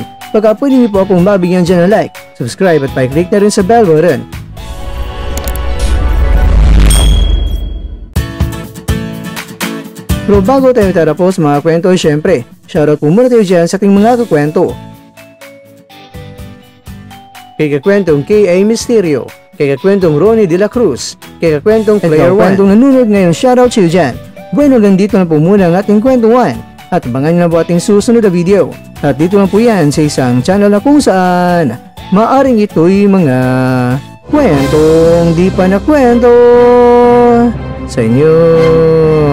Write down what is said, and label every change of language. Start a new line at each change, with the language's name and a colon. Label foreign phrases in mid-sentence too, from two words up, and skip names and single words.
Filipino: Baka pwede niyo po akong mabigyan dyan ng like, subscribe at pa-click na rin sa
English: bell button.
Filipino: Pero bago tayo tatapos mga kwento, syempre, shoutout po muna tayo dyan sa ating mga kakwento. Kay kakwentong K.A. Mysterio, kay kakwentong Ronnie De La Cruz, kay kakwentong Player 1, kwentong nanonood ngayon, shoutout sa iyo dyan. Bueno, ganito na po muna ang ating kwento 1. At abangan nyo na po ating susunod na video. At dito lang po yan sa isang channel na kung saan maaring ito'y mga kwentong di pa na kwento sa inyo.